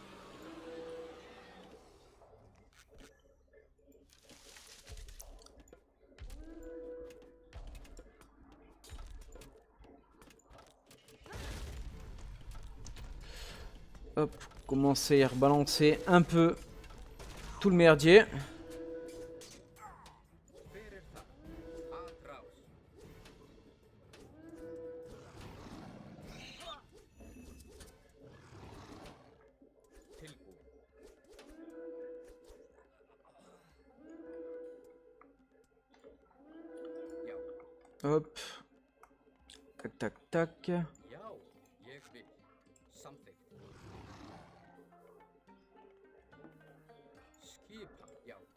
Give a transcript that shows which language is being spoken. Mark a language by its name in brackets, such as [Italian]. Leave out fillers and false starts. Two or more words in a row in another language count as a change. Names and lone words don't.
[French] Hop, commencer à rebalancer un peu tout le merdier. [Icelandic] Hver það? Atrás. Tilbúin. Já, [French] Hop. Tac, tac, tac. [Icelandic] já, ég vil. Samþykkt. Skipa, já.